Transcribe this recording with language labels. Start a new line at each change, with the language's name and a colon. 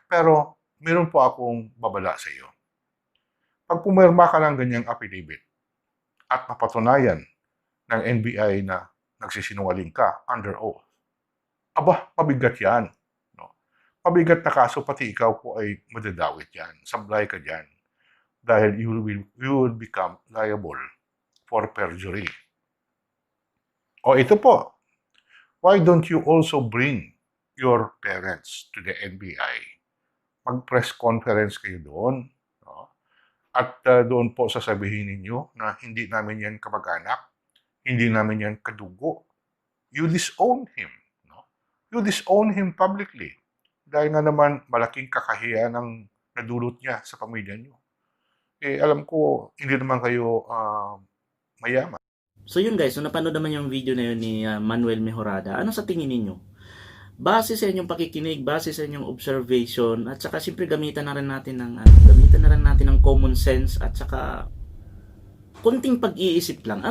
Filipino: Pero, meron po akong babala sa iyo. Pag pumirma ka ng ganyang affidavit at mapatunayan ng NBI na nagsisinungaling ka under oath, mabigat yan. No? Mabigat na kaso, pati ikaw po ay madadawit yan. Sablay ka dyan.
English: Dahil you will become liable for perjury. O ito po, why don't you also bring your parents to the NBI?
Filipino: Mag-press conference kayo doon. At doon po sasabihin ninyo na hindi namin yan kamag-anak, hindi namin yan kadugo.
English: You disown him. No? You disown him publicly.
Filipino: Dahil nga naman malaking kakahiyan ang nadulot niya sa pamilya niyo. Alam ko, hindi naman kayo mayaman. So yun guys, so napanood naman yung video na yun ni Manuel Mejorada. Ano sa tingin ninyo? Base sa inyong pakikinig, base sa inyong observation, at saka siyempre gamitan na rin natin ng common sense at saka konting pag-iisip lang.